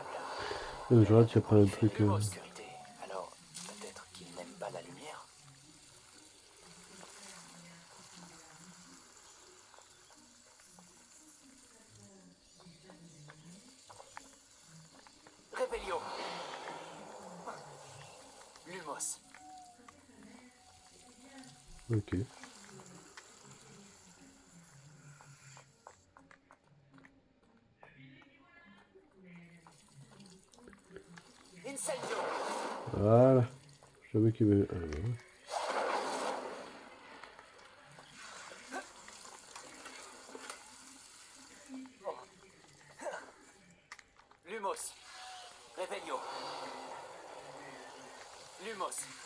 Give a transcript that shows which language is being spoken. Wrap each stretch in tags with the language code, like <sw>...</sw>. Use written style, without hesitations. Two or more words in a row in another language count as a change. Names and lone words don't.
<fr>Je regarde, tu as pas un truc. Obscurité. Alors, peut-être qu'il n'aime pas la lumière. Réveillon. Lumos. Ok. Incendio. Voilà. Je savais qu'il y avait. Alors, Lumos. Réveillon. Lumos.</fr>